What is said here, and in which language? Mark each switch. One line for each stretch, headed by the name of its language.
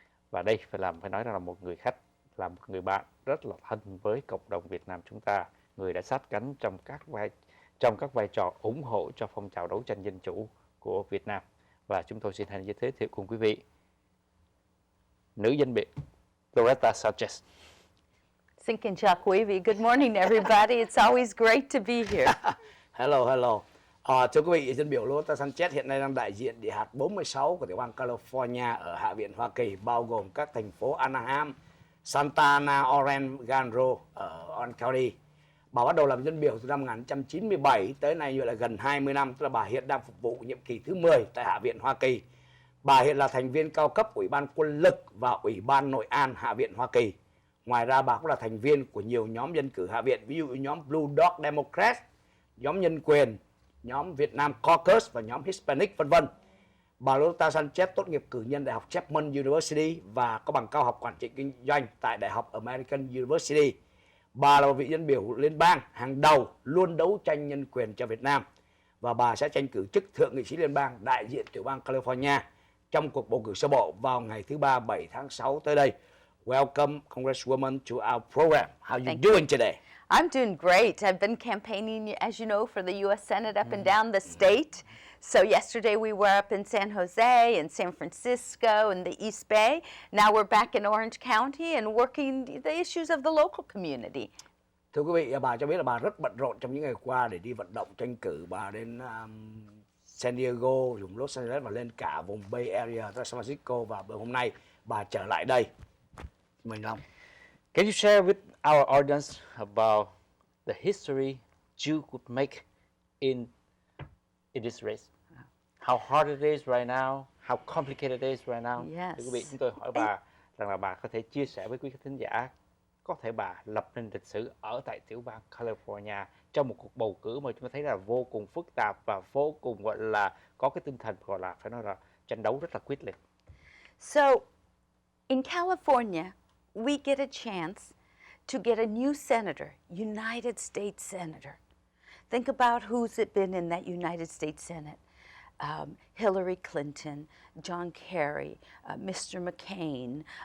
Vietnamese: Và đây phải nói rằng là một người khách, là một người bạn rất là thân với cộng đồng Việt Nam chúng ta, người đã sát cánh trong các vai trò ủng hộ cho phong trào đấu tranh dân chủ của Việt Nam. Và chúng tôi xin giới thiệu cùng quý vị nữ dân biểu Loretta Sanchez. Xin kính chào quý vị.
English: Good morning everybody. It's always great to be here. Hello.
Vietnamese: Thưa quý vị, dân biểu Loretta Sanchez hiện nay đang đại diện địa hạt 46 của tiểu bang California ở Hạ viện Hoa Kỳ, bao gồm các thành phố Anaheim, Santa Ana, Orange, Ganro ở Nam Cali. Bà bắt đầu làm dân biểu từ năm 1997 tới nay như là gần 20 năm, tức là bà hiện đang phục vụ nhiệm kỳ thứ 10 tại Hạ viện Hoa Kỳ. Bà hiện là thành viên cao cấp Ủy ban Quân lực và Ủy ban Nội an Hạ viện Hoa Kỳ. Ngoài ra bà cũng là thành viên của nhiều nhóm dân cử Hạ viện, ví dụ nhóm Blue Dog Democrats, nhóm Nhân quyền, nhóm Việt Nam Caucus và nhóm Hispanic v.v. Bà Loretta Sanchez tốt nghiệp cử nhân Đại học Chapman University và có bằng cao học quản trị kinh doanh tại Đại học American University. Bà là một vị dân biểu liên bang hàng đầu luôn đấu tranh nhân quyền cho Việt Nam, và bà sẽ tranh cử chức thượng nghị sĩ liên bang đại diện tiểu bang California trong cuộc bầu cử sơ bộ vào ngày thứ Ba 7 tháng 6 tới đây.
English: Welcome, Congresswoman, to our program. How are you doing today? I'm doing great. I've been campaigning, as you know, for the U.S. Senate up and down the state. So yesterday we were up in San Jose and San Francisco and the East Bay. Now we're back in Orange County and working the issues of the local community.
Vietnamese: Thưa quý vị, bà cho biết là bà rất bận rộn trong những ngày qua để đi vận động tranh cử. Bà đến San Diego, vùng Los Angeles và lên cả vùng Bay Area, San Francisco, và hôm nay bà trở lại đây. Mình Long.
English: Can you share with our audience about the history you could make in this race? How hard it is right now, how complicated it is right now. Yes.
Vietnamese: Thưa quý vị, chúng tôi hỏi bà rằng là bà có thể chia sẻ với quý khán thính giả, có thể bà lập nên lịch sử ở tại tiểu bang California trong một cuộc bầu cử mà chúng ta thấy là vô cùng phức tạp và vô cùng gọi là có cái tinh thần gọi là phải nói là tranh đấu rất là quyết liệt.
English: So in California, we get a chance to get a new senator, United States Senator. Think about who's been in that United States Senate. Hillary Clinton, John Kerry, Mr. McCain.